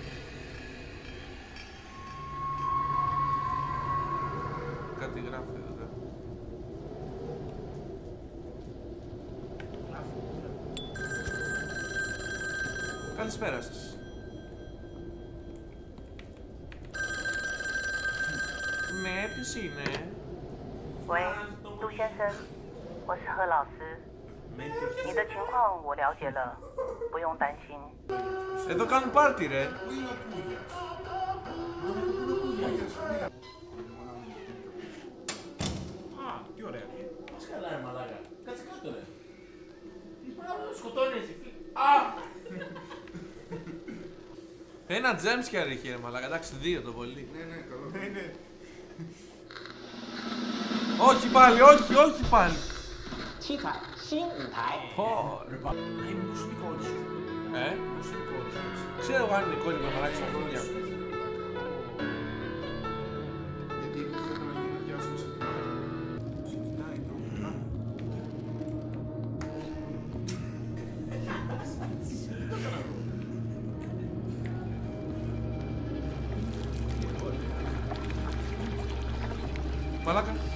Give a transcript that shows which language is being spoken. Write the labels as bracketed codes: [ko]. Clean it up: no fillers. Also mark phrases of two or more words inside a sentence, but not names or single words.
[el] Κάτι γράφει εδώ. Καλησπέρα σας. Ναι, ποιος είναι? [zh] 喂，杜先生，我是贺老师，你的情况我了解了，不用担心。 [el] Εδώ κάνουν πάρτι ρε. Α, τι ωραία. Πώς καλά ρε μαλάκα. Κάτσε κάτω ρε. Πρέπει να σκοτώνει εσύ. Α! Ένα jumpscare είχε ρε μαλάκα, εντάξει 2 το πολύ. Ναι, καλό. Ναι. Όχι πάλι, όχι πάλι. [zh] 七彩新舞台。 [el] Πω. Πώς είναι η κόρη σου. Πώς είναι η κόρη σου. Ξέρω εγώ αν είναι κόλλημα μαλάκα στα χρόνια. Γιατί θέλω να γίνω διάσημος σε την άλλη. Συζητάει το. Μαλάκα.